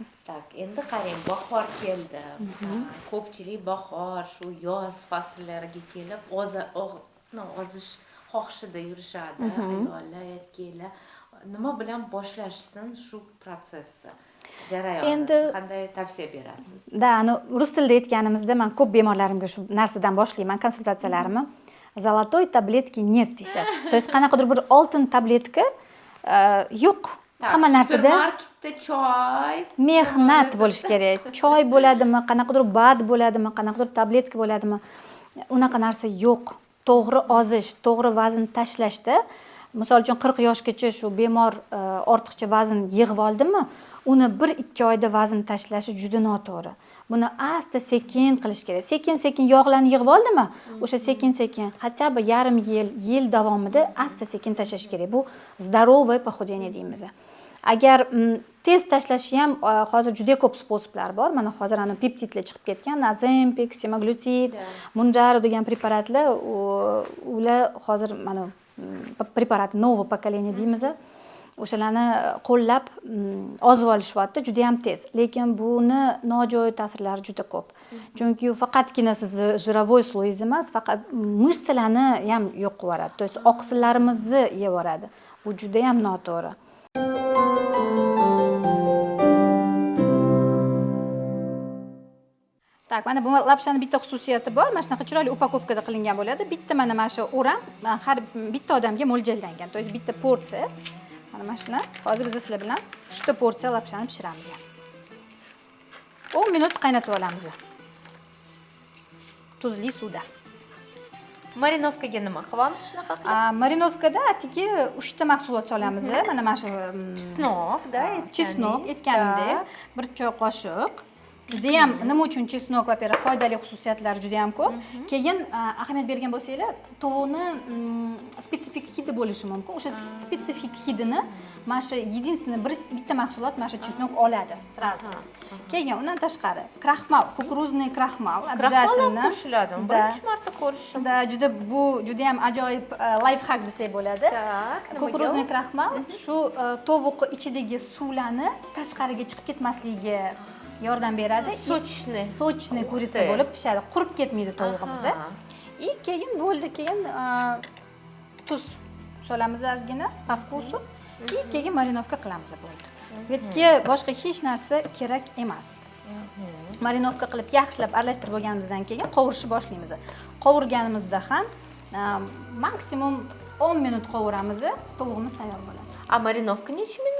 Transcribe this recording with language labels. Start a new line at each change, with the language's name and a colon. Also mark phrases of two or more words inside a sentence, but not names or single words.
Uzbek: Tak, endi qarang, bahor keldi. Ko'pchilik bahor, shu yoz fasllariga kelib, ozish xohishida yurishadi, ayollar, erkaklar. Nima bilan boshlashsin shu protsessni? Jarayonni qanday tavsiya berasiz? Rus tilida aytganimizda men ko'p bemorlarimga shu narsadan boshlayman konsultatsiyalarimni.
Russian: Золотой таблетки нет
Uzbek: deyishadi.
Russian: То есть
Uzbek: qanaqadir bir oltin tabletka yo'q. Hamma narsada supermarketda choy, mehnat bo'lish kerak. Choy bo'ladimi, qanaqadir bad bo'ladimi, qanaqadir tabletka bo'ladimi? Unaqa narsa yo'q. To'g'ri ozish, to'g'ri vazn tashlashda, misol uchun 40 yoshgacha shu bemor ortiqcha vazn yig'ib oldimi, uni 1-2 oyda vazn tashlashi juda noto'g'ri. Buni asta sekin qilish kerak. Sekin-sekin yog'larni yig'ib oldimi, o'sha sekin-sekin,
Russian: хотя бы
Uzbek: yarim yil davomida asta sekin tashlash kerak. Bu
Russian: здоровое похудение
Uzbek: deymiz. Agar tez tashlashi ham hozir juda ko'p sposoblar bor. Mana hozir ana peptidlar chiqib ketgan, Ozempic, semaglutid, Mounjaro degan preparatlar, ular hozir mana preparat
Russian: нового поколения
Uzbek: deymiz. O'shalarni qo'llab ozib olishyapti, juda ham tez. Lekin buni nojo'ya ta'sirlari juda ko'p. Chunki u faqatgina sizni jirovoy sloyingiz emas, faqat mышцаlarni ham yo'q qilib yuboradi. То есть oqsillarimizni yeb yuboradi. Bu juda ham noto'g'ri. Tak, mana bu lapshani bitta xususiyati bor. Mana shunaqa chiroyli upakovkada qilingan bo'ladi. Bitta mana shu o'ram har bitta odamga mo'ljallangan.
Russian: To есть
Uzbek: bitta porsiya. Mana shuni hozir biz sizlar bilan 3 ta porsiya lapshani pishiramiz. 10 minut qaynatib olamiz. Tuzli suvda. Marinovkaga nima qilyapmiz shunaqa qilib? Marinovkada atigi 3 ta mahsulot solamiz. Mana shu Chesnokda, chesnok aytganimdek, 1 choy qoshiq. Juda ham nima uchun chesnok, во-первых, foydali xususiyatlari juda ham ko'p. Keyin ahamiyat bergan bo'lsanglar, tovuqni spetsifik hidi bo'lishi mumkin. O'sha spetsifik hidini mana shu единственный bitta mahsulot mana shu chesnok oladi sразу. Keyin undan tashqari kraxmal,
Russian: кукурузный крахмал обязательно
Uzbek: qo'shiladi. Birinchi marta ko'rishim. Da juda ham ajoyib lifehack desak bo'ladi.
Russian: Кукурузный крахмал
Uzbek: shu tovuq ichidagi suvlarni tashqariga chiqib ketmasligiga yordam beradi. Sochni kuritsa bo'lib pishadi. Qurib ketmaydi tovuqimiz. И keyin bo'ldi, keyin tuz solamiz ozgina,
Russian: по вкусу.
Uzbek: И keyin marinovka qilamiz bo'ldi. Bu yerga boshqa hech narsa kerak emas. Marinovka qilib yaxshilab aralashtirib bo'lganimizdan keyin qovurishni boshlaymiz. Qovurganimizda ham maksimum 10 minut qovuramiz, tovuqimiz tayyor bo'ladi. Marinovka necha minut?